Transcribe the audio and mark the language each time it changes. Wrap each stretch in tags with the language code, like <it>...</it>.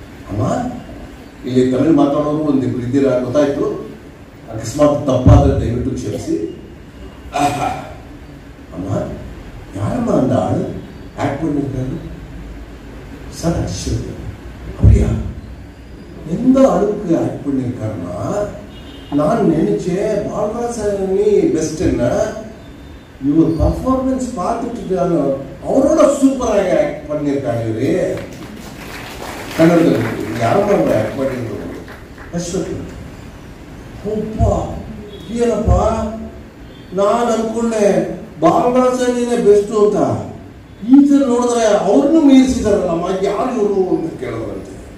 <kn>ಅಮ್ಮ, ಇಲ್ಲಿ ತಮಿಳು ಮಾತಾಡೋರು ಒಂದಿಬ್ರು ಇದ್ದೀರಾ ಗೊತ್ತಾಯ್ತು, ಅಕಸ್ಮಾತ್ ತಪ್ಪಾದರೆ ದಯವಿಟ್ಟು ಕ್ಷಮಿಸಿ. ಅಮ್ಮ, ಯಾರಮ್ಮ ಅಂದ ಆಳು ಆ್ಯಕ್ಟ್</kn> <ta>பண்ணியிருக்காரு? சார் அஸ்வத். அப்படியா? எந்த அளவுக்கு ஆக்ட் பண்ணியிருக்காருன்னா, நான் நினைச்சேன் பாலராஜனி பெஸ்ட்னா, இவர் பர்ஃபார்மன்ஸ் பார்த்துட்டு அவரோட சூப்பராக ஆக்ட் பண்ணியிருக்காங்க. இவரு</ta> <kn>ಕನ್ನಡದಲ್ಲಿ ಯಾರಮ್ಮ ಆ್ಯಕ್ಟ್ ಮಾಡಿದ್ರು? ಅಶ್ವತ್. ಒಪ್ಪ, ಏನಪ್ಪ, ನಾನು ಅನ್ಕೊಂಡೆ ಬಾಲರಾಜನಿನೇ ಬೆಸ್ಟು ಅಂತ. ಈ ಥರ ನೋಡಿದ್ರೆ ಅವ್ರನ್ನೂ ಮೀರಿಸಿದಾರಲ್ಲಮ್ಮ, ಯಾರು ಇವರು ಅಂತ ಕೇಳೋದಂತೆ.</kn>